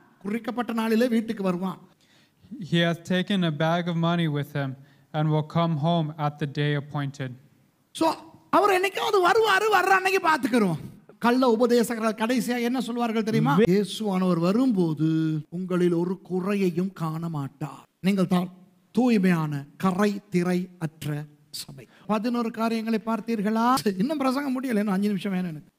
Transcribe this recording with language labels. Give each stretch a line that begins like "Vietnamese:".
Tamil: குறிக்கப்பட்ட நாளிலே வீட்டுக்கு வருவான்.
English: He has taken a bag of money with him and will come home at the day appointed.
Tamil: So அவர் என்னைக்காவது வர்ற அன்னைக்கு பார்த்துக்கிறோம். கள்ள உபதேசகர்கள் கடைசியா என்ன சொல்வார்கள் தெரியுமா? இயேசுவானவர் வரும்போது உங்களில் ஒரு குறையையும் காண மாட்டார். நீங்கள் தான் தூய்மையான கரை திரை அற்ற சபை. 11 காரியங்களை பார்த்தீர்களா? இன்னும் பிரசங்கம் முடியல, 5 நிமிஷம் வேணும் எனக்கு.